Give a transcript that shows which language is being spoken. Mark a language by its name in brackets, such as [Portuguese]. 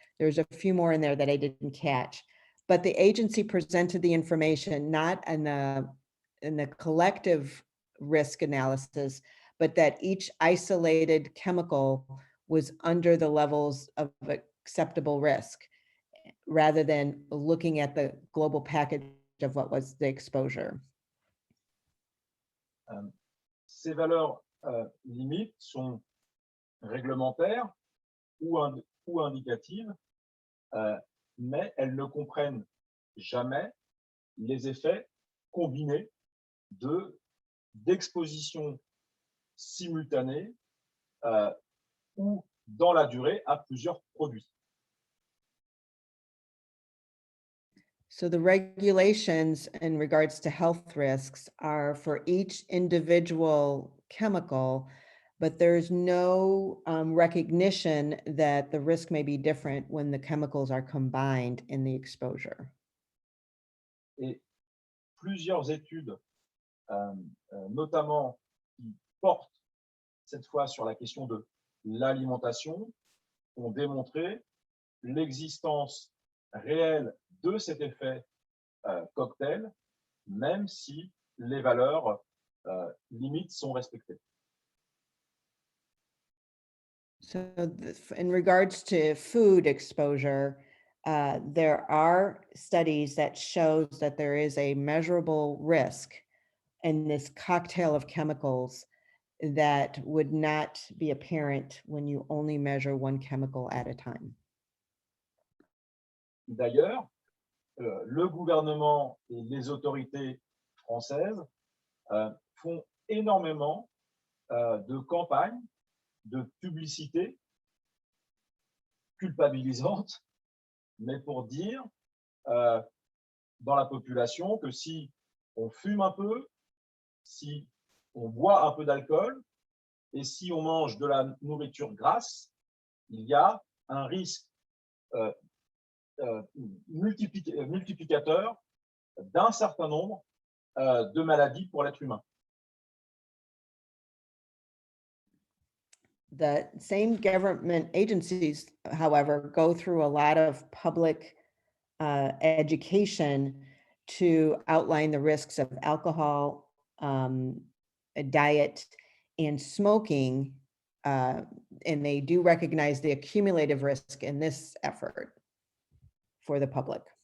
[English] There's a few more in there that I didn't catch, but the agency presented the information not in the collective risk analysis, but that each isolated chemical was under the levels of acceptable risk, rather than looking at the global package of what was the exposure. [French] Ces valeurs limites sont réglementaires ou indicatives, mais elles ne comprennent jamais les effets combinés d'exposition simultanée ou dans la durée à plusieurs produits. [English] So the regulations in regards to health risks are for each individual chemical, but there's no recognition that the risk may be different when the chemicals are combined in the exposure. [French] Et plusieurs études, notamment qui portent cette fois sur la question de l'alimentation, ont démontré l'existence réelle de cet effet cocktail, même si les valeurs limites sont respectées. [English] So in regards to food exposure, there are studies that shows that there is a measurable risk in this cocktail of chemicals that would not be apparent when you only measure one chemical at a time. [French] D'ailleurs, le gouvernement et les autorités françaises font énormément de campagnes, de publicité culpabilisantes, mais pour dire dans la population que si on fume un peu, si on boit un peu d'alcool et si on mange de la nourriture grasse, il y a un risque multiplicateur d'un certain nombre de maladies pour l'être humain. [English] The same government agencies, however, go through a lot of public education to outline the risks of alcohol, diet, and smoking, and they do recognize the accumulative risk in this effort for the public.